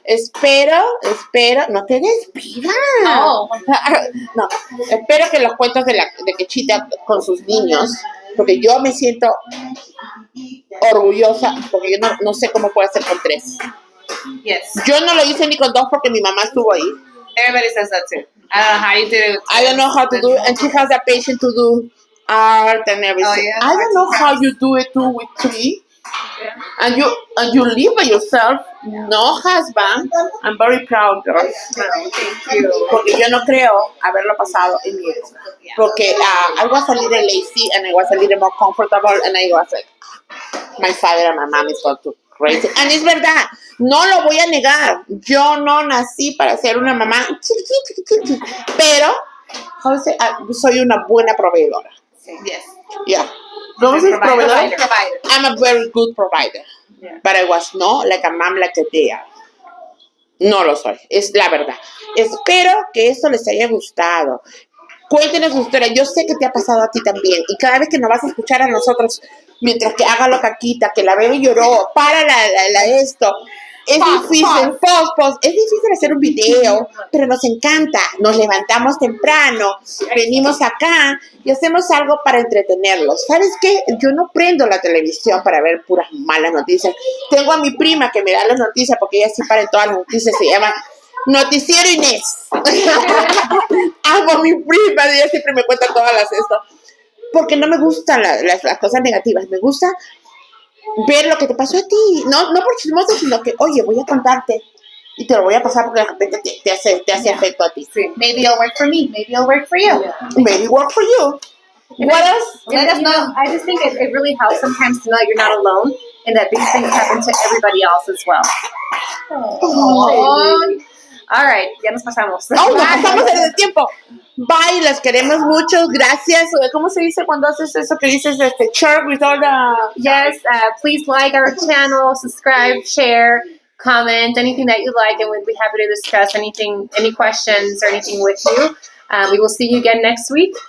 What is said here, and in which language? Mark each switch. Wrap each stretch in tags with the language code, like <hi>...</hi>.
<es>Espero, no te despidas. No. No, espero que los cuentos de Quechita con sus niños, porque yo me siento orgullosa, porque yo no sé cómo puede ser con 3.</es> <en>Yes.</en> <es>Yo no lo hice ni con 2 porque mi mamá estuvo ahí.</es> <en>Everybody says that too. I don't know how you did it. I don't know how to do it, and she has the patience to do art and everything. Oh, yeah? I don't know how you do it too with 3. And you live by yourself, no husband. I'm very proud, girls. Thank you.</en> <es>Porque yo no creo haberlo pasado en mi época. Porque</es> <en>I was a little lazy and I was a little more comfortable and I was like, my father and my mom is going to crazy. And</en> <es>es verdad, no lo voy a negar. Yo no nací para ser una mamá chiqui. Pero, soy una buena proveedora.</es> <en>Yes. Yeah.</en> <es>¿Cómo se dice proveedora?</es> <en>Provider. I'm a very good provider. Yeah. But I was not like a mom like they are.</en> <es>No lo soy, es la verdad. Espero que esto les haya gustado. Cuéntenos su historia. Yo sé que te ha pasado a ti también. Y cada vez que nos vas a escuchar a nosotros, mientras que haga la caquita, que la bebé lloró, para esto. Es difícil, es difícil hacer un video, pero nos encanta. Nos levantamos temprano, venimos acá y hacemos algo para entretenerlos. ¿Sabes qué? Yo no prendo la televisión para ver puras malas noticias. Tengo a mi prima que me da las noticias porque ella sí para en todas las noticias. Se llama Noticiero Inés. Amo a mi prima, ella siempre me cuenta todas las esto. Porque no me gustan las cosas negativas, me gusta ver lo que te pasó a ti, no por chismoso, sino que, oye, voy a contarte y te lo voy a pasar porque de repente te hace efecto a ti. Sí.</es> <en>Maybe it'll work for me. Maybe it'll work for you. Maybe work for you. What else? Let us know. I just think it really helps sometimes to know that you're not alone and that these things happen to everybody else as well. Oh. All right,</en> <es>ya nos pasamos. Oh, nos pasamos en el tiempo. Bye, las queremos mucho. Gracias. ¿Cómo se dice cuando haces eso que dices</es> <en>share with all the... Yes, please like our channel, subscribe, share, comment, anything that you like, and we'd be happy to discuss anything, any questions or anything with you. We will see you again next week.</en>